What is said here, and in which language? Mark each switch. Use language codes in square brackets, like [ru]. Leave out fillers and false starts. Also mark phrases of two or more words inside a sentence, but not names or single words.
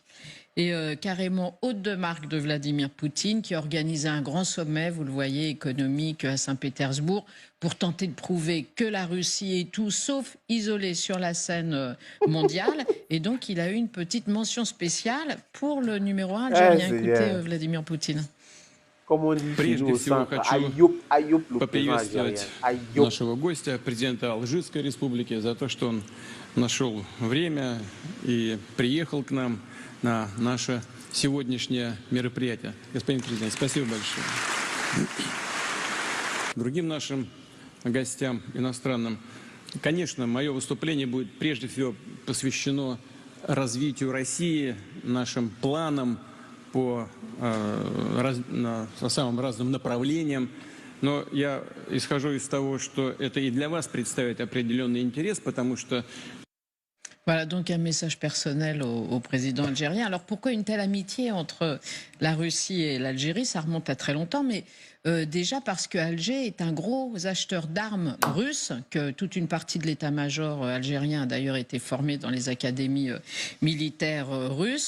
[fr] Et carrément hôte de marque de Vladimir Poutine, qui organisait un grand sommet, vous le voyez, économique à Saint-Pétersbourg, pour tenter de prouver que la Russie est tout sauf isolée sur la scène mondiale. Et donc, il a eu une petite mention spéciale pour le numéro 1 algérien. Écoutez Vladimir Poutine. Comme on dit, [ru] Прежде всего хочу поприветствовать нашего гостя, президента Алжирской республики, за то, что он нашел время и приехал к нам на наше сегодняшнее мероприятие. Господин президент, спасибо большое. Другим нашим гостям иностранным, конечно, мое выступление будет прежде всего посвящено развитию России, нашим планам по самым разным направлениям. Но я исхожу из того, что это и для вас представит определенный интерес, потому что... [fr] Voilà, donc un message personnel au président algérien. Alors pourquoi une telle amitié entre la Russie et l'Algérie? Ça remonte à très longtemps, mais Déjà parce que Alger est un gros acheteur d'armes russes, que toute une partie de l'état-major algérien a d'ailleurs été formé dans les académies militaires russes.